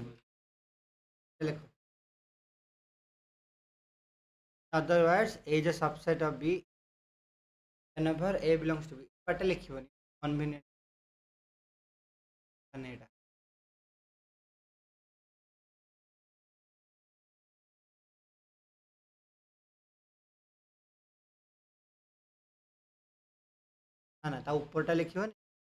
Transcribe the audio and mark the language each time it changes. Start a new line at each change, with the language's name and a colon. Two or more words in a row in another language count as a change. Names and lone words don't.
Odia: ଲେଖ।
English: other words A is a subset of B whenever A belongs to B।
Odia: ପାଟେ ଲେଖିବନି କନଭିନିଏଣ୍ଟ ମାନେ ଏଇଟା। ନା ନା ତା ଉପରଟା ଲେଖିବନି,